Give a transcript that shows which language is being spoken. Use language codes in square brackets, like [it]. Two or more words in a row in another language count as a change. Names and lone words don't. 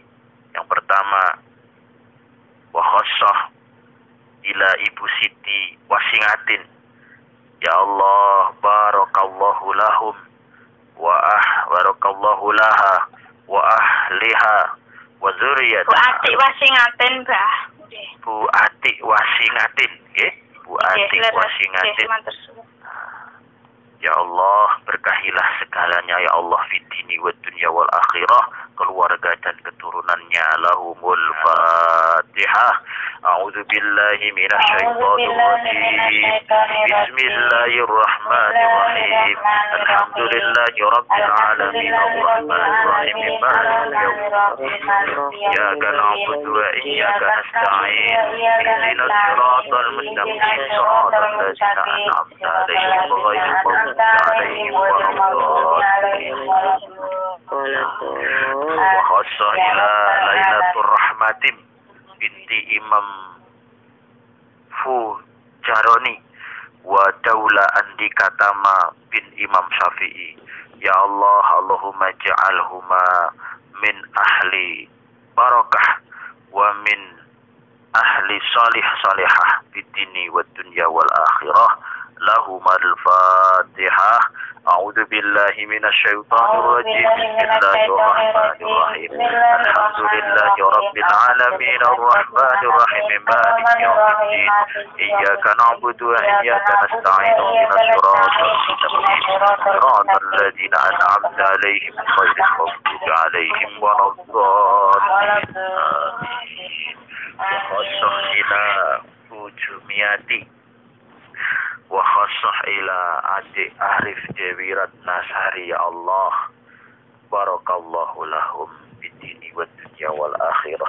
[id] Yang pertama, [ar] وخاصة إلى Ibu Siti Wasingatin. يا الله, بارك الله لهم وبارك الله لها وأهلها و Bu dzurriyyataha. [jv] Atik Wasingatin, Mbah. Nggih. Bu Atik Wasingatin, nggih. Bu Atik Wasingatin. Matur suwun. [ar] يا الله, [id] berkahilah segalanya [ar] يا الله في الدين والدنيا والآخرة, [id] keluarga dan keturunannya. [ar] لهم الفاتحة. أعوذ بالله من الشيطان الرجيم. بسم الله الرحمن الرحيم الحمد لله رب العالمين الرحمن الرحيم مالك يوم الدين. إياك نعبد وإياك نستعين. اهدنا الصراط المستقيم صراط الذين أنعمت عليهم غير المغضوب عليهم ولا الضالين وخاصة إلى ليلة الرحمة بنت إمام Fujaroni wa Daula Andika Tama bin Imam Syafi'i. يا الله، اللهم اجعلهما من أهل البركة ومن أهل الصالحة في الدين والدنيا والآخرة. لهما الفاتحة. أعوذ بالله من الشيطان الرجيم بسم الله الرحمن الرحيم. الحمد لله رب العالمين الرحمن الرحيم مالك يوم الدين. إياك نعبد وإياك نستعين اهدنا الصراط المستقيم صراط الذين أنعمت عليهم غير المغضوب عليهم ولا الضالين. خاصة إلى عمومياتي وخاصة إلى adik Arif Dewi Ratnasari. يا الله، بارك الله لهم بالدين والدنيا والآخرة.